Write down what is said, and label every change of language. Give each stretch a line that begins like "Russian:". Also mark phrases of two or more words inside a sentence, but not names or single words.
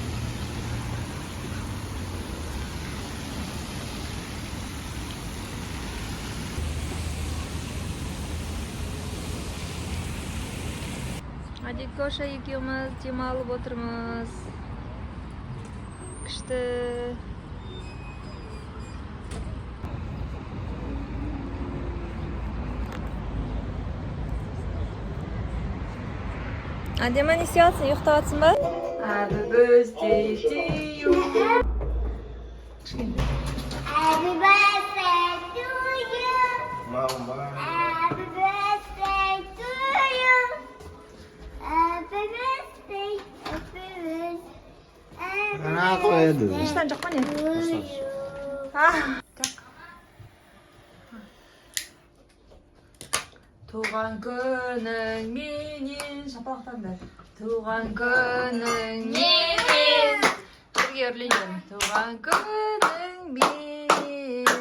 Kazakh: Адикоша екеуміз демалып отырмыз. Күшті. Адема не істейатсың, ұйықтап жатсың ба?
English: Happy birthday to you. Happy birthday to you. Mama. Happy birthday to you. Happy birthday. Happy birthday. Aku itu.
Kazakh: Нұрстан жоқ па не?
English: To you.
Kazakh: Жоқ. Туған күнің менен шапалақтанды. Туған күнің менен. Бірге үрлейін. Туған күнің менен.